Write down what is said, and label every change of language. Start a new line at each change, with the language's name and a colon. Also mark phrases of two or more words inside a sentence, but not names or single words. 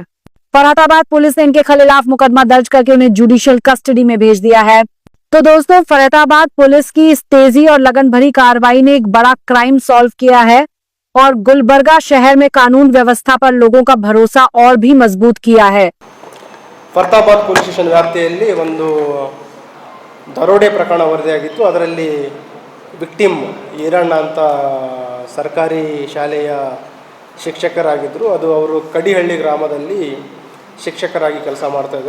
Hindi: फरीदाबाद पुलिस ने इनके खिलाफ मुकदमा दर्ज करके उन्हें
English: judicial custody
Hindi: में भेज दिया है। तो दोस्तों, फरीदाबाद पुलिस की इस तेजी और लगन भरी कार्रवाई ने एक बड़ा
English: crime solve
Hindi: किया है और गुलबर्गा शहर में कानून व्यवस्था पर लोगों का भरोसा और भी मजबूत किया है।
Kannada: ಫರೀದಾಬಾದ್ ಪೊಲೀಸ್ ಸ್ಟೇಷನ್ ವ್ಯಾಪ್ತಿಯಲ್ಲಿ ಒಂದು ದರೋಡೆ ಪ್ರಕರಣ ವರದಿಯಾಗಿತ್ತು. ಅದರಲ್ಲಿ ವಿಕ್ಟಿಮ್ ಈರಣ್ಣ ಅಂತ ಸರ್ಕಾರಿ ಶಾಲೆಯ ಶಿಕ್ಷಕರಾಗಿದ್ದರು. ಅವರು ಕಡಿಹಳ್ಳಿ ಗ್ರಾಮದಲ್ಲಿ ಶಿಕ್ಷಕರಾಗಿ ಕೆಲಸ ಮಾಡ್ತಾಯಿದ್ರು.